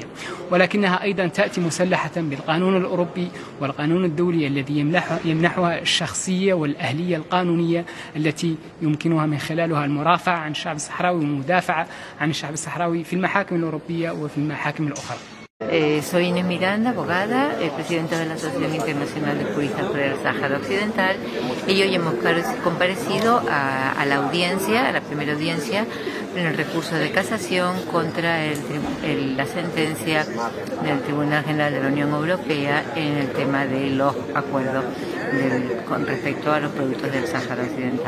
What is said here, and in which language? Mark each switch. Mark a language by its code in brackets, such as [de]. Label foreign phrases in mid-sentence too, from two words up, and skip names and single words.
[ar] ولكنها أيضا تأتي مسلحة بالقانون الأوروبي والقانون الدولي الذي يمنحها الشخصية والأهلية القانونية التي يمكنها من خلالها المرافعة عن الشعب الصحراوي والمدافعة عن الشعب الصحراوي في المحاكم الأوروبية وفي المحاكم الأخرى. [es] Soy Inés Miranda, abogada, presidenta de la Asociación Internacional de Juristas por el Sáhara Occidental, y hoy hemos comparecido a la audiencia, a la primera audiencia, en el recurso de casación contra la sentencia del Tribunal General de la Unión Europea en el tema de los acuerdos con respecto a los productos del Sáhara Occidental.